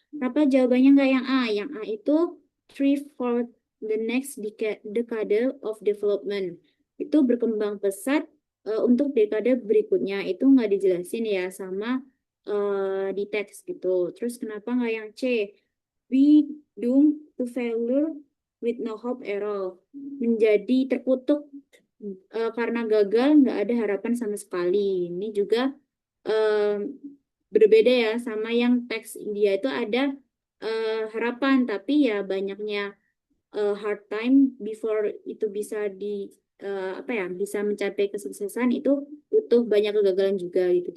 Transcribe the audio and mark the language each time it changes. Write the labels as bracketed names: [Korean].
[Indonesian] Kenapa jawabannya nggak yang A? Yang A itu [English] 3 for the next decade of development. [Indonesian] Itu berkembang pesat untuk dekade berikutnya. Itu nggak dijelasin ya sama di teks gitu. Terus kenapa nggak yang C? [English] We doomed to failure with no hope at all. [Indonesian] Menjadi terkutuk karena gagal, nggak ada harapan sama sekali. Ini juga berbeda ya sama yang teks India itu ada harapan, tapi ya banyaknya [English] hard time before [Indonesian] itu bisa apa ya, bisa mencapai kesuksesan itu butuh banyak kegagalan juga gitu.